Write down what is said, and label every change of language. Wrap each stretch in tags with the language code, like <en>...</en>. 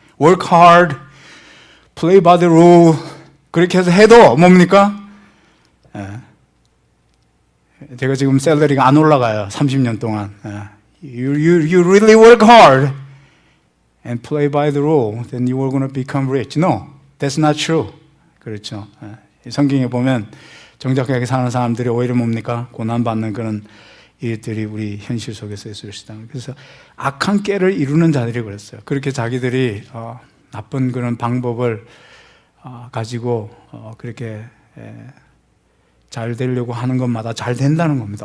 <en>Work hard, play by the rule.</en> <ko>그렇게 해서 해도 뭡니까? 제가 지금 샐러리가 안 올라가요. 30년 동안.</ko> <en>You really work hard and play by the rule, then you are going to become rich. No, that's not true.</en> <ko>그렇죠. 성경에 보면 정직하게 사는 사람들이 오히려 뭡니까? 고난받는 그런 일들이 우리 현실 속에서 있을 수 있다. 그래서 악한 깨를 이루는 자들이 그랬어요. 그렇게 자기들이 나쁜 그런 방법을 가지고 그렇게 잘 되려고 하는 것마다 잘 된다는 겁니다.</ko>